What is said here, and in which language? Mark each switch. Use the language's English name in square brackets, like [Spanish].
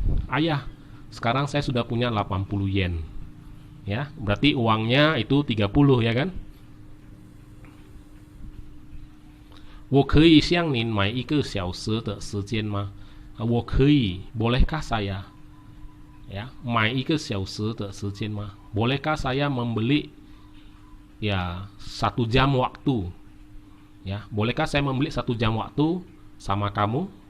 [Indonesian] Ayah, sekarang saya sudah punya 80 yen. Ya, berarti uangnya itu 30 ya kan? [Chinese] 我可以向您买1个小时的时间吗？我可以 [Indonesian] bolehkah saya ya [Chinese] 买1个小时的时间吗？ [Indonesian] bolehkah saya membeli ya 1 jam waktu ya? Bolehkah saya membeli 1 jam waktu sama kamu?